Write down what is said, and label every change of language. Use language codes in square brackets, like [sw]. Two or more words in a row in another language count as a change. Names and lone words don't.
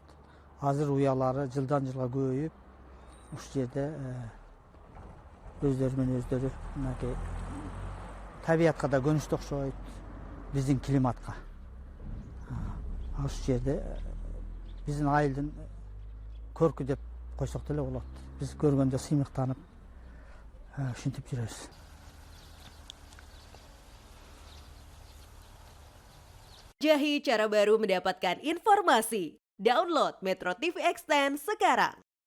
[ky] Азыр уялары жылдан жылга көбөйүп, ушул жерде өздөрү менен өздөрү мынакей табиятка да көнүштү окшойт, биздин климатка. Ушул жерде биздин айылдын көркү деп койсок деле болот. Биз көргөндө сыймыктанып ушинтип жүрөбүз. [id] Jahi cara baru mendapatkan informasi. Download Metro TV Extend sekarang.